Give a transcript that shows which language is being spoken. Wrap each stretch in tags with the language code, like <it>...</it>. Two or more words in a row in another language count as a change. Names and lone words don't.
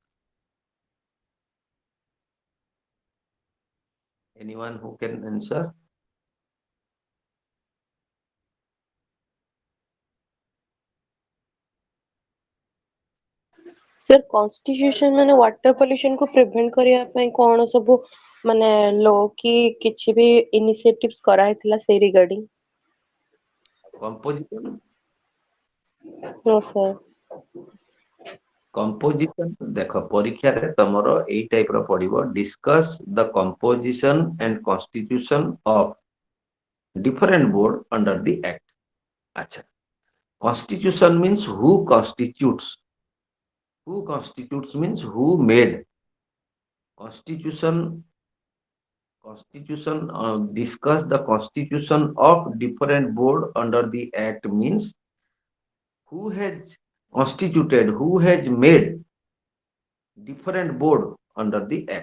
<en>Anyone who can answer?</en> <or>Sir, Constitution ମାନେ</or> <en>water pollution</en> <or>କୁ prevent କରିବା ପାଇଁ କଣ ସବୁ ମାନେ law କି କିଛି ବି initiatives କରାହେଇଥିଲା ସେଇ regarding?</or> <en>Composition? No, sir.</en> <or>Composition ଦେଖ ପରୀକ୍ଷାରେ ତମର ଏଇ ଟାଇପ ର ପଡିବ,</or> <en>discuss the composition and constitution of different board under the act. ଆଚ୍ଛା, constitution means who constitutes. Who constitutes means who made. Constitution discuss the constitution of different board under the act means who has constituted, who has made different board under the act.</en>